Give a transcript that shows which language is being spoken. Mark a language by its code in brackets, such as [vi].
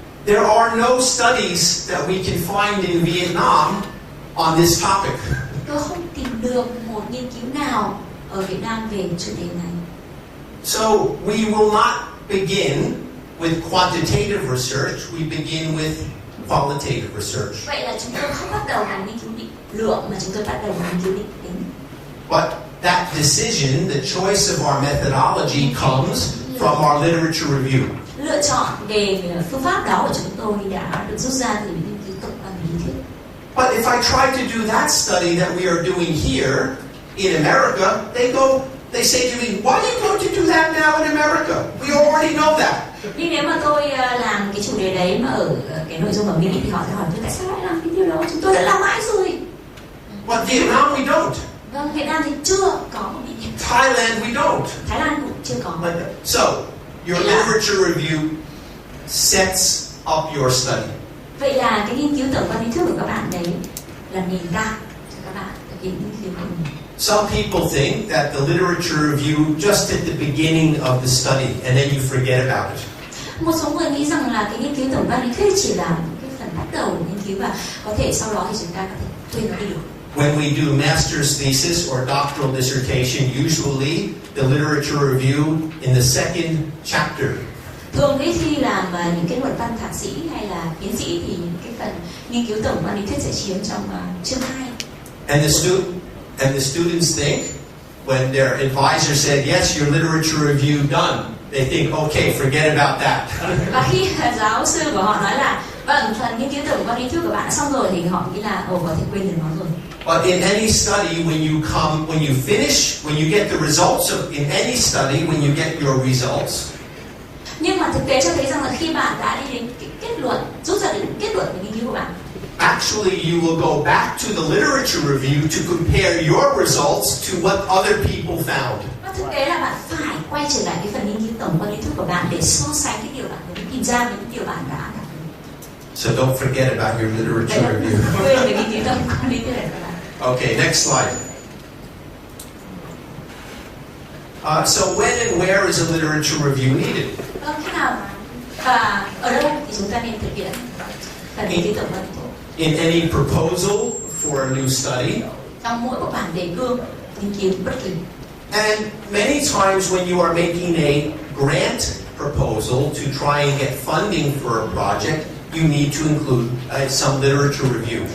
[en] There are no studies that we can find in Vietnam on this topic. [vi] Tôi không tìm được một nghiên cứu nào ở Việt Nam về chủ đề này. [en] So we will not begin with quantitative research, we begin with qualitative research. [vi] Vậy là chúng tôi không bắt đầu bằng nghiên cứu định lượng mà chúng tôi bắt đầu bằng nghiên cứu định tính. [en] But that decision, the choice of our methodology comes from our literature review. [vi] Lựa chọn về phương pháp đó của chúng tôi đã được rút ra từ những nghiên cứu tổng quan lý thuyết. [en] But if I try to do that study that we are doing here in America, they say to me, why are you going to do that now in America? We already know that. [vi] Nhưng nếu mà tôi làm cái chủ đề đấy mà ở cái nội dung ở Mỹ thì họ sẽ hỏi tôi tại sao lại làm cái điều đó? Chúng tôi đã làm mãi rồi. [en] But Vietnam we don't. [vi] Vâng, Việt Nam thì chưa có một nghiên cứu. [en] Thailand we don't. [vi] Thái Lan cũng chưa có. [en] Like that. So, your literature review sets up your study. [vi] Vậy là cái nghiên cứu tổng quan lý thuyết của các bạn đấy là nền tảng cho các bạn thực hiện nghiên cứu của mình. [en] Some people think that the literature review just at the beginning of the study and then you forget about it. [vi] Một số người nghĩ rằng là cái nghiên cứu tổng quan lý thuyết chỉ là cái phần bắt đầu của nghiên cứu và có thể sau đó thì chúng ta có thể quên nó đi được. [en] When we do master's thesis or doctoral dissertation, usually the literature review in the second chapter. [vi] Thường ấy khi làm những cái luận văn thạc sĩ hay là tiến sĩ thì những cái phần nghiên cứu tổng quan lý thuyết sẽ chiếm trong chương 2. [en] And the students think when their advisor said, yes, your literature review done, they think, okay, forget about that. [vi] Và khi giáo sư của họ nói là vâng, phần nghiên cứu tổng quan lý thuyết của bạn đã xong rồi thì họ nghĩ là có thể quên được nó rồi. [en] But in any study, when you finish, when you get the results in any study, when you get your results. [vi] Nhưng mà thực tế cho thấy rằng là khi bạn đã đi đến cái kết luận, rút ra đến kết luận về nghiên cứu của bạn, [en] actually you will go back to the literature review to compare your results to what other people found. [vi] Và thực tế là bạn phải quay trở lại cái phần nghiên cứu tổng quan lý thuyết của bạn để so sánh cái điều bạn đã tìm ra với những điều bạn đã đạt được. [en] So don't forget about your literature review. [vi] Quên về nghiên cứu tổng quan lý thuyết này các bạn. [en] Okay, next slide. So when and where is a literature review needed? [vi] Khi nào và ở đâu thì chúng ta nên thực hiện phần nghiên cứu tổng quan lý thuyết? [en] In any proposal for a new study. [vi] Trong mỗi một bản đề cương nghiên cứu bất kỳ. [en] And many times when you are making a grant proposal to try and get funding for a project, you need to include some literature review.